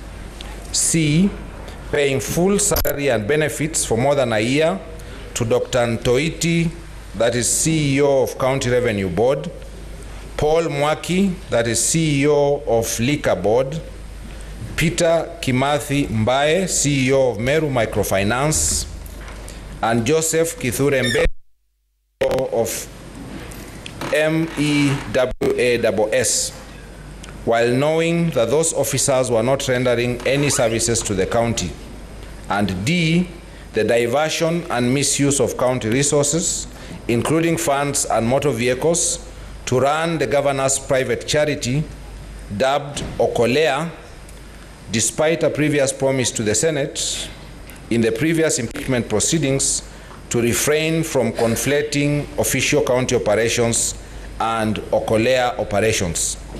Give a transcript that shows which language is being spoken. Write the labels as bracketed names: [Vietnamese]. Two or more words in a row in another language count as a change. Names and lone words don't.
[English] C, paying full salary and benefits for more than a year to Dr. Ntoiti, that is CEO of County Revenue Board, Paul Mwaki, that is CEO of Liquor Board, Peter Kimathi Mbae, CEO of Meru Microfinance, and Joseph Kithure Mbe of MEWASS, while knowing that those officers were not rendering any services to the county. And D, the diversion and misuse of county resources, including funds and motor vehicles, to run the Governor's private charity, dubbed Okolea, despite a previous promise to the Senate in the previous impeachment proceedings to refrain from conflating official county operations and Okolea operations.